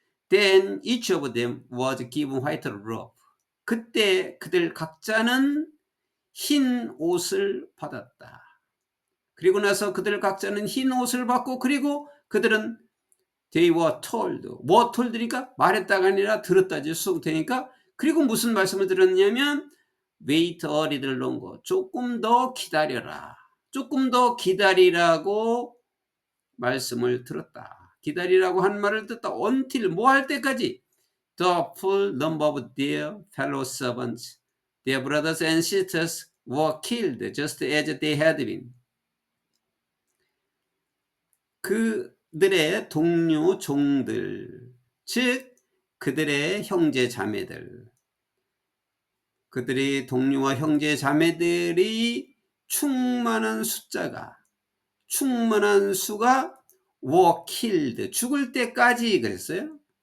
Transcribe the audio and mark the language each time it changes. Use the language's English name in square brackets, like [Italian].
[English] Then each of them was given white robe. [Korean] 그때 그들 각자는 흰 옷을 받았다. 그리고 나서 그들 각자는 흰 옷을 받고, 그리고 그들은 [English] They were told. were told [Korean] 니까 말했다가 아니라 들었다지 수동태니까. 그리고 무슨 말씀을 들었냐면 [English] wait a little longer. [Korean] 조금 더 기다려라. 조금 더 기다리라고 말씀을 들었다. 기다리라고 한 말을 듣다. [English] until [Korean] 뭐 할 때까지 [English] the full number of their fellow servants, their brothers and sisters were killed just as they had been. [Korean] 그들의 동료 종들, 즉 그들의 형제 자매들, 그들의 동료와 형제 자매들이 충만한 숫자가, 충만한 수가 [English] were killed, [Korean] 죽을 때까지 그랬어요.